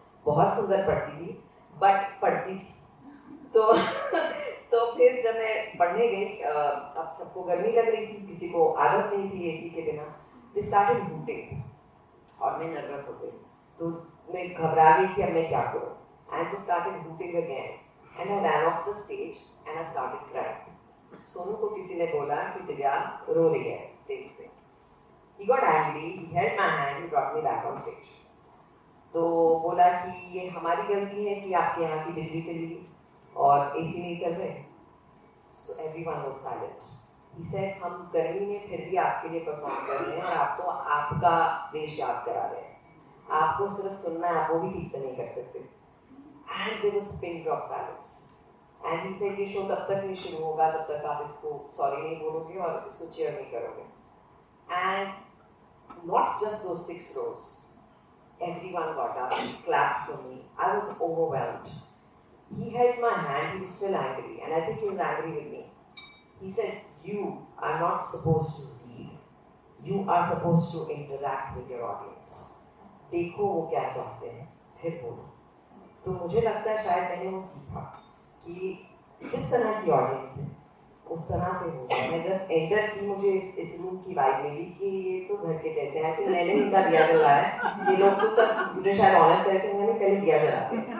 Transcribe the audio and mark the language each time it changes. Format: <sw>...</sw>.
<hi>बहुत सुंदर पढ़ती थी, बट पढ़ती थी. तो फिर जब मैं पढ़ने गई, अब सबको गर्मी लग रही थी, किसी को आदत नहीं थी एसी के बिना.</hi> <en>they started hooting</en> <hi>और मैं नर्वस हो गई. तो मैं घबरा गई कि अब मैं क्या करूं.</hi> <en>And they started hooting again and I ran off the stage and I started crying.</en> <hi>Sonu को किसी ने बोला कि दिव्या रो रही है स्टेज पे.</hi> <en>He got angry, he held my hand, he brought me back on stage.</en> <hi>तो बोला कि ये हमारी गलती है कि आपके यहाँ की बिजली चली गई और एसी नहीं चल रहे.</hi> <en>So everyone was silent. He said</en> <hi>हम गर्मी में फिर भी आपके लिए परफॉर्म कर रहे हैं और आपको आपका देश याद करा रहे हैं. आपको सिर्फ सुनना है, आप वो भी ठीक से नहीं कर सकते.</hi> <en>And there was pin drop silence. And he said</en> <hi>ये शो तब तक नहीं शुरू होगा जब तक आप इसको सॉरी नहीं बोलोगे और इसको चीयर नहीं करोगे.</hi> <en>And not just those 6 rows. Everyone got up and clapped for me. I was overwhelmed. He held my hand. He was still angry, and I think he was angry with me. He said, "You are not supposed to lead. You are supposed to interact with your audience.</en> <hi>देखो वो क्या चाहते हैं, फिर बोलो. तो मुझे लगता है शायद मैंने वो सीखा कि जिस तरह की ऑडियंस है उस तरह से हो जाए. मैं जब एंटर की मुझे इस रूम की वाइब मिली कि ये तो घर के जैसे हैं. तो मैंने इनका दिया जला है, ये लोग तो सब मुझे शायद ऑनर करे थे, मैंने पहले दिया जला दिया.</hi>